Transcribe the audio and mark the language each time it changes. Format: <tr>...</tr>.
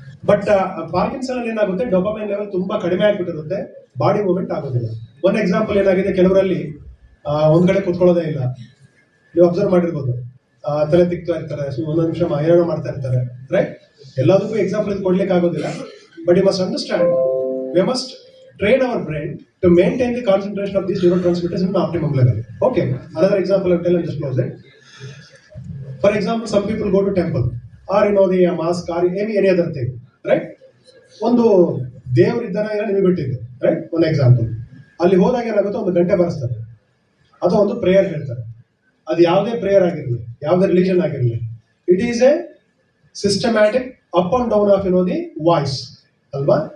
<kn>But Parkinson ಅಲ್ಲಿ ಏನಾಗುತ್ತೆ, dopamine level ತುಂಬಾ ಕಡಿಮೆ ಆಗ್ಬಿಟ್ಟಿರುತ್ತೆ, ಬಾಡಿ ಮೂವ್ಮೆಂಟ್ ಆಗೋದಿಲ್ಲ. ಒನ್ ಎಕ್ಸಾಂಪಲ್ ಏನಾಗಿದೆ, ಕೆಲವರಲ್ಲಿ ಒಂದ್ ಕಡೆ ಕುತ್ಕೊಳ್ಳೋದೇ ಇಲ್ಲ. ನೀವು ಅಬ್ಸರ್ವ್ ಮಾಡಿರ್ಬೋದು, ತಲೆ ತಿಕ್ತಾ ಇರ್ತಾರೆ, ಒಂದೊಂದು ನಿಮಿಷ ಏನೇನೋ ಮಾಡ್ತಾ ಇರ್ತಾರೆ, ರೈಟ್? ಎಲ್ಲದಕ್ಕೂ ಎಕ್ಸಾಂಪಲ್ ಕೊಡ್ಲಿಕ್ಕೆ ಆಗೋದಿಲ್ಲ.</kn> <en>But you must understand, we must train our brain to maintain the concentration of these neurotransmitters in an optimum level. Okay, another example I'll tell and just close it. For example, some people go to temple or the mosque or any other thing, right?</en> <kn>ಒಂದು ದೇವರು ಇದ್ದಾನೆ ಇಲ್ಲ ನಿಮಗೆ ಬಿಟ್ಟಿದ್ದು, right? ಒಂದು example, ಅಲ್ಲಿ ಹೋದಾಗ ಏನಾಗುತ್ತೆ, ಒಂದು ಗಂಟೆ ಬರೆಸ್ತಾರೆ, ಅಥವಾ ಒಂದು ಪ್ರೇಯರ್ ಹೇಳ್ತಾರೆ. ಅದು ಯಾವುದೇ ಪ್ರೇಯರ್ ಆಗಿರಲಿ, ಯಾವುದೇ ರಿಲಿಜನ್ ಆಗಿರಲಿ,</kn> <en>It is a systematic up and down of the voice ಅಲ್ವಾ?</en>